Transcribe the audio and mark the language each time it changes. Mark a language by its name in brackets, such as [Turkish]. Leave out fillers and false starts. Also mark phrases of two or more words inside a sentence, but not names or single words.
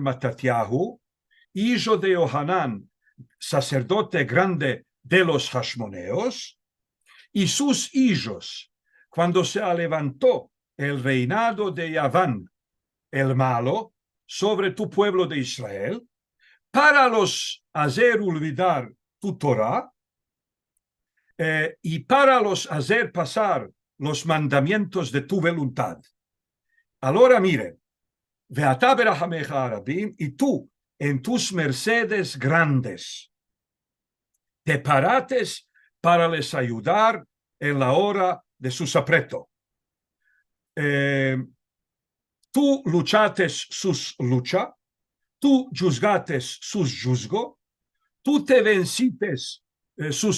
[Ladino] Matatiahu, hijo de Yohanan, sacerdote grande de los Hashmoneos, y sus hijos, cuando se levantó el reinado de Yaván, el malo, sobre tu pueblo de Israel, para los hacer olvidar tu Torah y para los hacer pasar los mandamientos de tu voluntad. [Spanish] Ahora miren, [Hebrew] veatá berahameja arabim, [Ladino] y tú en tus mercedes grandes te parates para les ayudar en la hora de sus aprieto. Tú luchates sus lucha, tú juzgates sus juzgo, tú te vencites sus